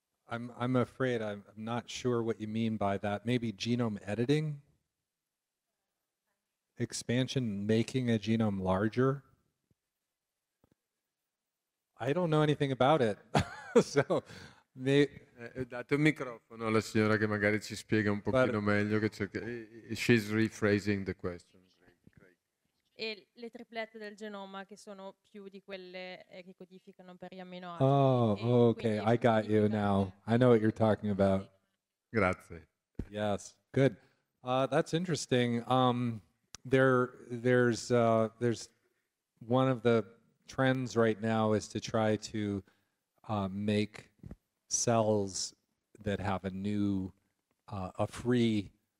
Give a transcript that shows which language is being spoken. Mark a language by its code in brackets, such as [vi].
[en] I'm afraid I'm not sure what you mean by that. Maybe genome editing? Expansion, making a genome larger? I don't know anything about it. So, [it] date un microfono alla signora che magari ci spiega un pochino meglio. [en] She's rephrasing the question. [it] E le triplette del genoma che sono più di quelle che codificano per gli amminoacidi. [en] Oh, okay, I got you now. I know what you're talking about. [it] Grazie. [en] Yes, good. That's interesting. There's one of the trends right now is to try to make cells that have a new, a free.